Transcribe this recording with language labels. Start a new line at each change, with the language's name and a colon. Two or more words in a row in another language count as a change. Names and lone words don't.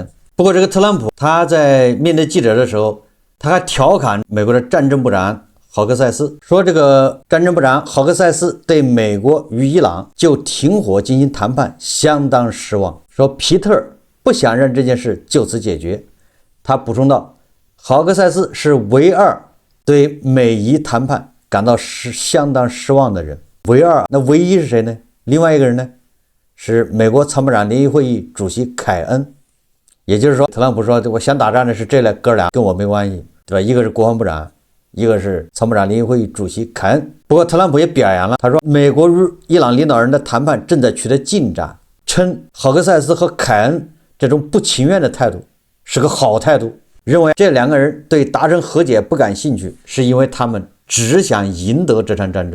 Chinese: 不過這個特朗普他在面對記者的時候，他還調侃美國的戰爭部長豪克塞斯，說這個戰爭部長豪克塞斯對美國與伊朗就停火进行談判相當失望，說皮特不想讓這件事就此解決。他補充道，豪克塞斯是唯二對美伊談判感到相當失望的人。唯二，那唯一是誰呢？另外一個人呢，是美國参谋长联席会議主席凱恩。也就是说，特朗普說我想打仗的是这哥俩，跟我沒關係，對吧？一個是國防部長，一個是參謀長聯席會議主席凱恩。不過特朗普也表揚了，他說美國與伊朗領導人的談判正在取得進展，稱豪克塞斯和凱恩這種不情願的態度是個好態度，認為這兩個人對達成和解不感興趣，是因為他們只想贏得這場戰爭。